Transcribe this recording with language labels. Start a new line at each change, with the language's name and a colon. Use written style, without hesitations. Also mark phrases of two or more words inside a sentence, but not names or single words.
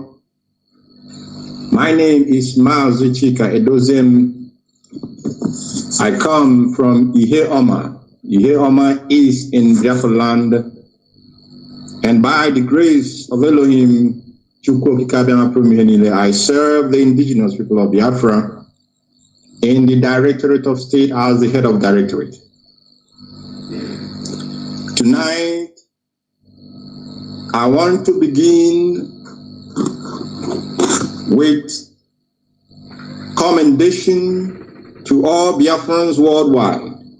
English: My name is Mazi Chika Edoziem. I come from Ihe Oma. Ihe Oma is in Biafra land, and by the grace of Elohim, I serve the indigenous people of Biafra in the Directorate of State as the head of directorate. Tonight, I want to begin with commendation to all Biafrans worldwide.